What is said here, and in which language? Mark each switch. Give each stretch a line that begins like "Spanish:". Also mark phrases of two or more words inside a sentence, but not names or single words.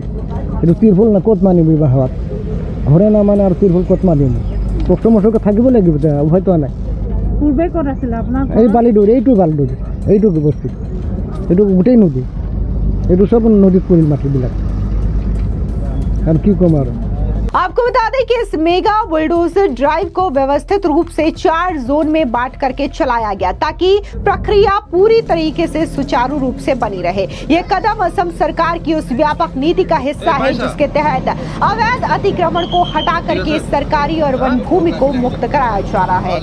Assamese: এইটো তিৰফুল না ক'ত মানিব বা হাৱাত? ঘৰে নামানে আৰু তিৰফুল ক'ত মানিব? কষ্ট মষ্টকে থাকিব লাগিব, উপায়তো নাই। পূৰ্বে ক'ত আছিলে আপোনাৰ? এই বালিডুৰি, এইটো বালিডুৰি, এইটো বস্তি, এইটো গোটেই নদী, এইটো চব নদীত পৰিল মাটিবিলাক। আৰু কি ক'ম আৰু।
Hindi: आपको बता दें कि इस मेगा बुलडोजर ड्राइव को व्यवस्थित रूप से 4 जोन में बांट करके चलाया गया ताकि प्रक्रिया पूरी तरीके से सुचारू रूप से बनी रहे। ये कदम असम सरकार की उस व्यापक नीति का हिस्सा है जिसके तहत अवैध अतिक्रमण को हटा करके सरकारी और वन भूमि को मुक्त कराया जा रहा है।